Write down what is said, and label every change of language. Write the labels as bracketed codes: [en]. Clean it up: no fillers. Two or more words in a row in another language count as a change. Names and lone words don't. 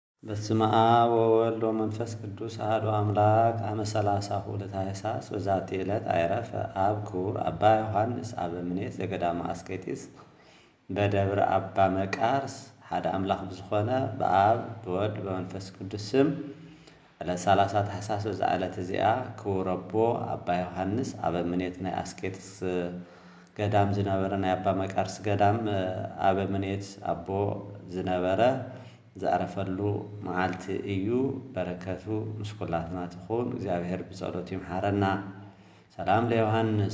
[gez] በስመ አብ ወወልድ ወመንፈስ ቅዱስ አሐዱ አምላክ አመ ሰላሳሁ ለታኅሣሥ በዛቲ ዕለት አይረፈ አብ ክቡር አባ ዮሐንስ አበምኔት ዘገዳመ አስቄጥስ በደብረ አባ መቃርስ [ti] ሓደ አምላክ ብዝኾነ በአብ በወልድ በመንፈስ ቅዱስ ስም ዕለት 30 ታኅሣሥ በዛ ዕለት እዚኣ ክቡር አቦ አባ ዮሐንስ አበምኔት ናይ አስቄጥስ ገዳም ዝነበረ ናይ አባ መቃርስ ገዳም አበምኔት አቦ ዝነበረ ዘአረፈሉ መዓልቲ እዩ። በረከቱ ምስ ኩላትና ትኹን። እግዚአብሔር ብጸሎቱ ይምሐረና። [gez] ሰላም ለዮሐንስ